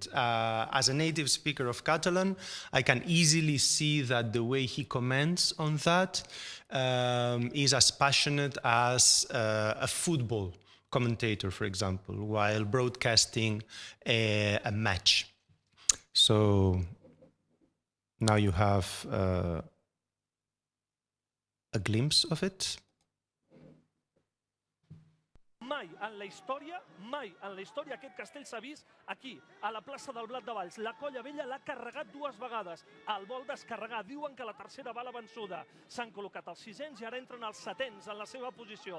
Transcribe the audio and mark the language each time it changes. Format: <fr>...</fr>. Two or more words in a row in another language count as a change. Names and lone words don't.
<en>As a native speaker of Catalan, I can easily see that the way he comments on that is as passionate as a football commentator, for example, while broadcasting a match. So now you have a glimpse of it.</en> <ca>Mai en la història aquest castell s'ha vist aquí, a la plaça del Blat de Valls. La Colla Vella l'ha carregat 2 vegades. El vol descarregar. Diuen que la tercera va la vençuda. S'han col·locat els 600 i ara entren els 700 en la seva posició.</ca>